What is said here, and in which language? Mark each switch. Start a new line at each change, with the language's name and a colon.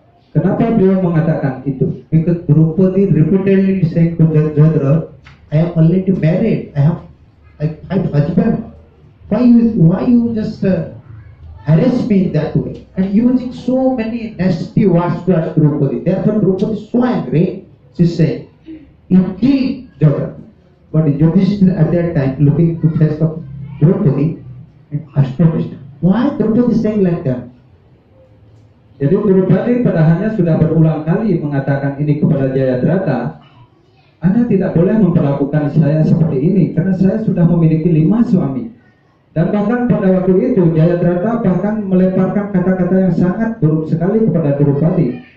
Indonesian: Kenapa beliau mengatakan itu?
English: Because Drupadi repeatedly saying to Jayadratha, I am already married. I have husband. Why you just harass me that way? And using so many nasty words towards Drupadi. Therefore Drupadi is so angry. She saying, you kill Jayadratha. But Yudhishthira at that time looking to face of Drupadi and astonished. Why Drupadi is saying like that?
Indonesian: Jadi Drupadi padahalnya sudah berulang kali mengatakan ini kepada Jayadratha, Anda tidak boleh memperlakukan saya seperti ini karena saya sudah memiliki 5 suami. Dan bahkan pada waktu itu Jayadratha bahkan melemparkan kata-kata yang sangat buruk sekali kepada Drupadi.